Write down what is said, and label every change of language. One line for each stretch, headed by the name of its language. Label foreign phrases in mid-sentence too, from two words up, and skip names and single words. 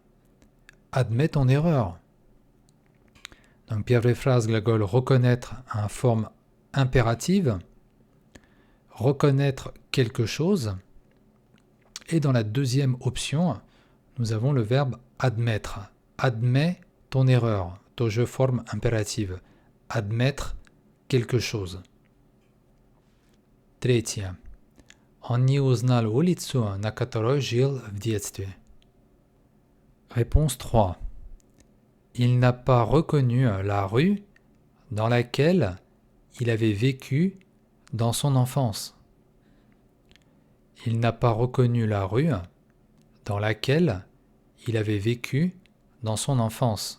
French: Admets ton erreur. Donc, первая phrase, gлагол reconnaître en forme impérative. Reconnaître quelque chose. Et dans la deuxième option, nous avons le verbe admettre. Admets ton erreur. Тоже forme impérative. Admettre quelque chose.
Russian: Третье. Он не узнал улицу, на которой жил в детстве.
French: Réponse 3. Il n'a pas reconnu la rue dans laquelle il avait vécu dans son enfance. Il n'a pas reconnu la rue dans laquelle il avait vécu dans son enfance.